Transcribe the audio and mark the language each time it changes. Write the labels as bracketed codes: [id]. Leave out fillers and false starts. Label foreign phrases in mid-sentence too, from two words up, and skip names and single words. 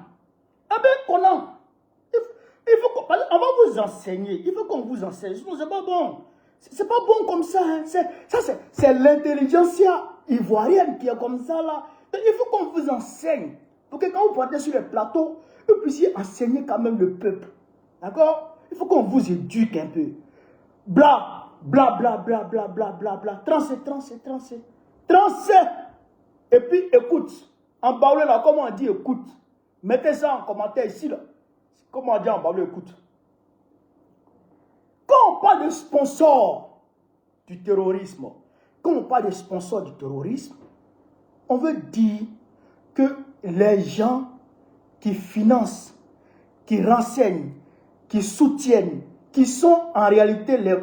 [fr] Eh bien, Conan, il faut qu'on va vous enseigner. Il faut qu'on vous enseigne. Sinon, c'est pas bon. C'est pas bon comme ça. Hein. C'est l'intelligentsia ivoirienne qui est comme ça là. Donc, il faut qu'on vous enseigne. Pour que quand vous partez sur le plateau, vous puissiez enseigner quand même le peuple. D'accord? Il faut qu'on vous éduque un peu. Bla, bla, bla, bla, bla, bla, bla, bla. Trancé. Et puis, écoute. En baoulé là, comment on dit écoute? Mettez ça en commentaire ici là. Comment on dit en baoulé écoute? Quand on parle de sponsor du terrorisme, on veut dire que les gens qui financent, qui renseignent, qui soutiennent, qui sont en réalité